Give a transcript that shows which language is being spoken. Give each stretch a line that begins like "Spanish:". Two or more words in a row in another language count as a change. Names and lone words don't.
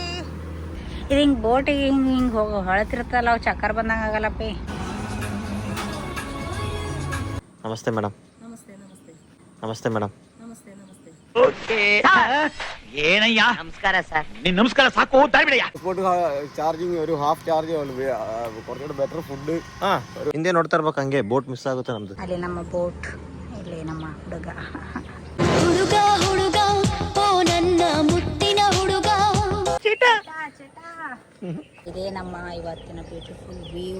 Kannada: ಇದು ಹಿಂಗೆ ಬೋಟಿಗೆ ಹಿಂಗೆ ಹೋಗಿ ಹೊಳತಿರ್ತಲ್ಲ, ಅವು ಚಕ್ಕರ್ ಬಂದಂಗೆ ಆಗಲ್ಲಪ್ಪಿ. ನಮಸ್ತೆ ಮೇಡಮ್. ನಮಸ್ತೆ ನಮಸ್ತೆ ನಮಸ್ತೆ ಮೇಡಮ್. ನಮಸ್ತೆ ನಮಸ್ತೆ. ಏನಯ್ಯ ನಮಸ್ಕಾರ ಸರ್. ನಿನ್ ನಮಸ್ಕಾರ ಸಾಕು, ತಾಳ್ಬಿಡಯ್ಯ.
English: ಚಾರ್ಜಿಂಗ್ ഒരു half charge കുറച്ചുകൂടെ better food.
Kannada: ಹಿಂದೆ ನೋಡ್ತಾ ಇರ್ಬೇಕು, ಹಂಗೆ
English: boat miss
Kannada: ಆಗುತ್ತೆ ನಮ್ದು. ಅಲ್ಲಿ ನಮ್ಮ ಬೋಟ್, ಇಲ್ಲಿ ನಮ್ಮ ಹುಡುಗ. ಹುಡುಗ ಹುಡುಗ ಓ ನನ್ನ ಮುತ್ತಿನ ಹುಡುಗ. ಇದೇ ನಮ್ಮ ಇವತ್ತಿನ
English: beautiful view.